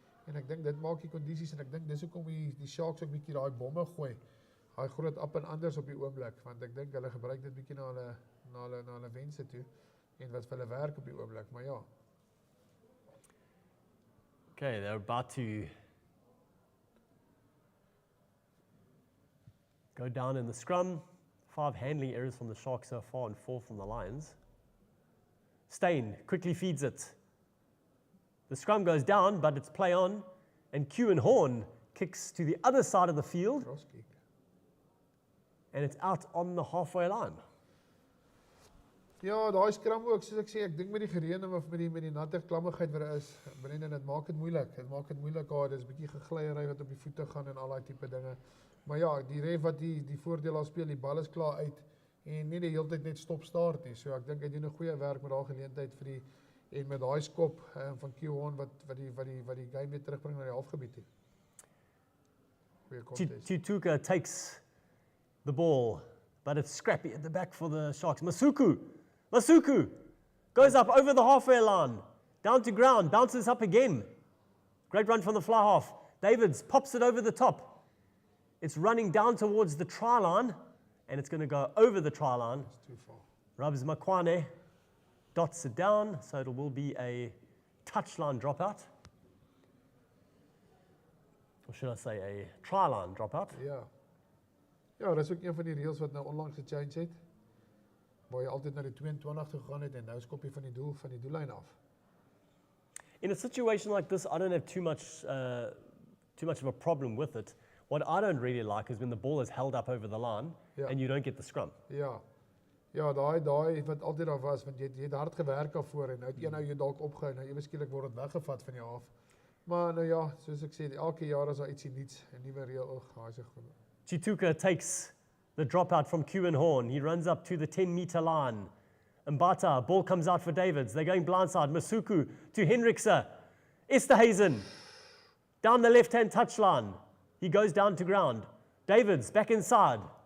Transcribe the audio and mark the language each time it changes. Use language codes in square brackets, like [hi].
[af] En ek dink dit maak die kondisies en ek dink dis hoekom die Sharks ook bietjie daai bomme gooi. Daai groot up en anders op die oomblik, want ek dink hulle gebruik dit bietjie na hulle wense toe en wat vir hulle werk op die oomblik, maar ja. [en] Okay, they're about to go down in the scrum. 5 handling errors from the Sharks so far and 4 from the Lions. Steyn quickly feeds it. The scrum goes down, but it's play on, and Kewen Horn kicks to the other side of the field, and it's out on the halfway line. [af] Ja, daai scrum ook, soos ek sê, ek dink met die gereën of met die natte klammigheid wat daar is, Brendan, dit maak dit moeilik. Dit maak dit moeilik, dis 'n bietjie gegleiery wat op die voete gaan en al daai tipe dinge. Maar ja, die ref wat die voordeel al speel, die bal is klaar uit en nie die hele tyd net stop start nie. So ek dink hy doen 'n goeie werk met daai geleentheid vir die en met daai skop van Kewen wat die game weer terugbring na die halfgebied toe. Goeie contest. [en] Chituka takes the ball, but it's scrappy at the back for the Sharks. Masuku goes up over the halfway line, down to ground, bounces up again. Great run from the fly half. Davids pops it over the top. It's running down towards the try line, and it's going to go over the try line. It's too far. Rubs Makwane dots it down, so it will be a touchline dropout. Or should I say a try line dropout? [af] Ja. Ja, dat is ook een van die reels wat nou onlangs gechange het. Waar jy altyd na die 22 toe gegaan het en nou skop jy van die doellyn af. [en] In a situation like this, I don't have too much of a problem with it. What I don't really like is when the ball is held up over the line and you don't get the scrum. [af] Ja. Ja, daai wat altyd daar was, want jy het hard gewerk daarvoor en nou jy dalk opgehou, nou ewe skielik word dit weggevat van jou af. Maar nou ja, soos ek sê, elke jaar is daar ietsie nuuts, 'n nuwe reël. Hy's goed. [en] Chituka takes the dropout from Kewen Horn. He runs up to the 10-meter line. Mbata, ball comes out for Davids. They're going blindside. Masuku to Hendrickse. Esterhazen down the left-hand touchline. He goes down to ground. Davids back inside.